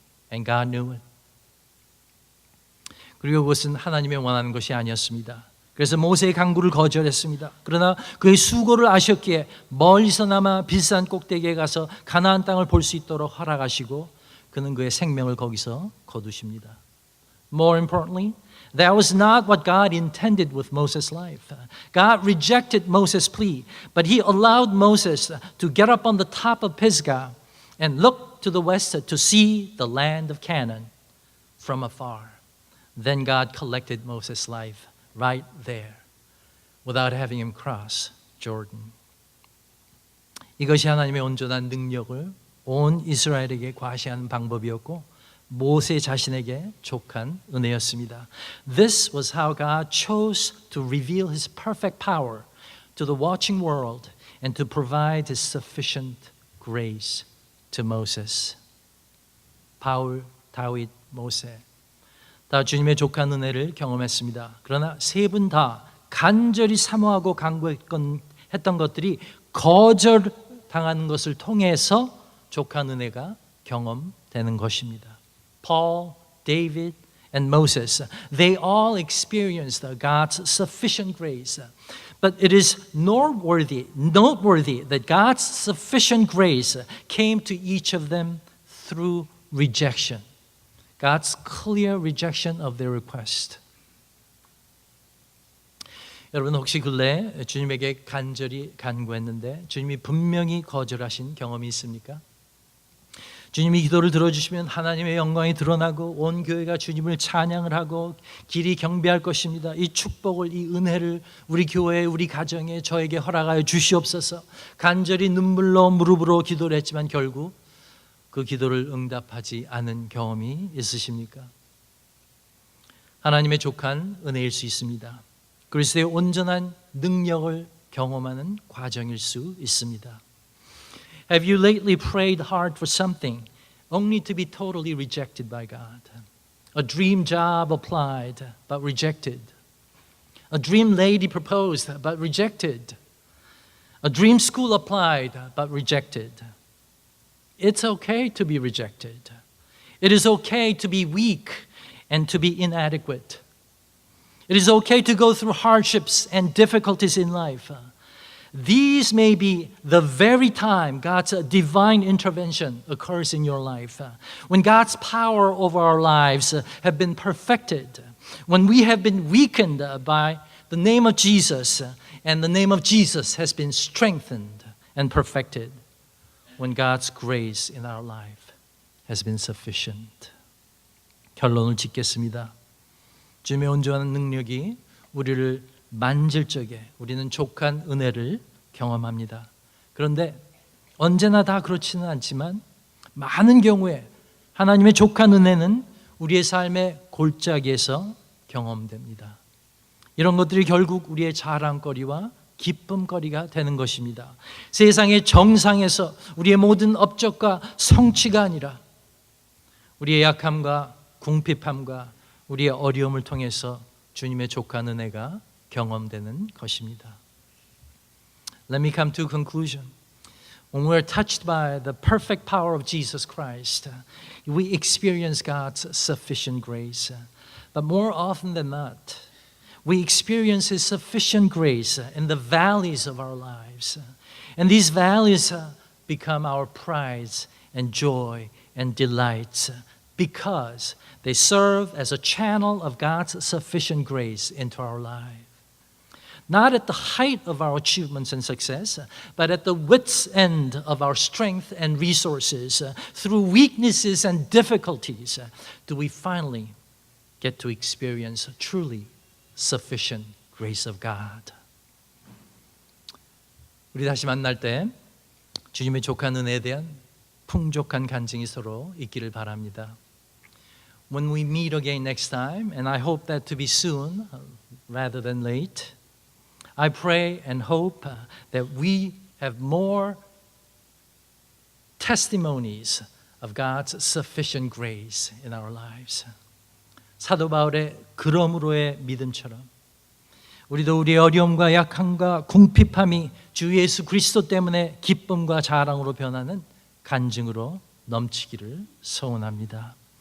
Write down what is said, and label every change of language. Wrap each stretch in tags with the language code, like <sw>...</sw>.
<en>And God knew it.</en> <ko>그리고 그것은 하나님의 원하는 것이 아니었습니다. 그래서 모세의 강구를 거절했습니다. 그러나 그의 수고를 아셨기에 멀리서나마 비싼 꼭대기에 가서 가나안 땅을 볼 수 있도록 허락하시고 그는 그의 생명을 거기서 거두십니다.</ko> <en>More importantly, that was not what God intended with Moses' life. God rejected Moses' plea, but he allowed Moses to get up on the top of Pisgah and look to the west to see the land of Canaan from afar. Then God collected Moses' life right there without having him cross Jordan.</en> <ko>이것이 하나님의 온전한 능력을 온 이스라엘에게 과시하는 방법이었고 모세 자신에게 족한 은혜였습니다.</ko> <en>This was how God chose to reveal his perfect power to the watching world and to provide his sufficient grace to Moses.</en> <ko>바울, 다윗, 모세 다 주님의 족한 은혜를 경험했습니다. 그러나 세 분 다 간절히 사모하고 간구했던 것들이 거절당하는 것을 통해서 족한 은혜가 경험되는 것입니다.</ko> <en>Paul, David, and Moses, they all experienced God's sufficient grace. But it is noteworthy that God's sufficient grace came to each of them through rejection. God's clear rejection of their request.</en> <ko>여러분 혹시 근래에 주님에게 간절히 간구했는데 주님이 분명히 거절하신 경험이 있습니까? 주님이 기도를 들어주시면 하나님의 영광이 드러나고 온 교회가 주님을 찬양을 하고 길이 경배할 것입니다. 이 축복을, 이 은혜를 우리 교회에, 우리 가정에, 저에게 허락하여 주시옵소서. 간절히 눈물로 무릎으로 기도를 했지만 결국 그 기도를 응답하지 않은 경험이 있으십니까? 하나님의 족한 은혜일 수 있습니다. 그리스도의 온전한 능력을 경험하는 과정일 수 있습니다.</ko> <en>Have you lately prayed hard for something only to be totally rejected by God? A dream job applied but rejected. A dream lady proposed but rejected. A dream school applied but rejected. It's okay to be rejected. It is okay to be weak and to be inadequate. It is okay to go through hardships and difficulties in life. These may be the very time God's divine intervention occurs in your life. When God's power over our lives have been perfected. When we have been weakened by the name of Jesus and the name of Jesus has been strengthened and perfected. When God's grace in our life has been sufficient.</en> <ko>결론을 짓겠습니다. 주님의 온전한 능력이 우리를 만질 적에 우리는 족한 은혜를 경험합니다. 그런데 언제나 다 그렇지는 않지만 많은 경우에 하나님의 족한 은혜는 우리의 삶의 골짜기에서 경험됩니다. 이런 것들이 결국 우리의 자랑거리와 기쁨거리가 되는 것입니다. 세상의 정상에서 우리의 모든 업적과 성취가 아니라 우리의 약함과 궁핍함과 우리의 어려움을 통해서 주님의 족한 은혜가 경험되는 것입니다.</ko> <en>Let me come to a conclusion. When we're touched by the perfect power of Jesus Christ, we experience God's sufficient grace. But more often than not, we experience His sufficient grace in the valleys of our lives. And these valleys become our prides and joy and delights because they serve as a channel of God's sufficient grace into our life. Not at the height of our achievements and success, but at the wit's end of our strength and resources, through weaknesses and difficulties, do we finally get to experience truly sufficient grace of God.</en> <ko>우리 다시 만날 때 주님의 족한 은혜에 대한 풍족한 간증이 서로 있기를 바랍니다.</ko> <en>When we meet again next time, and I hope that to be soon rather than late, I pray and hope that we have more testimonies of God's sufficient grace in our lives.</en> <ko>사도 바울의 그러므로의 믿음처럼 우리도 우리의 어려움과 약함과 궁핍함이 주 예수 그리스도 때문에 기쁨과 자랑으로 변하는 간증으로 넘치기를 소원합니다.</ko>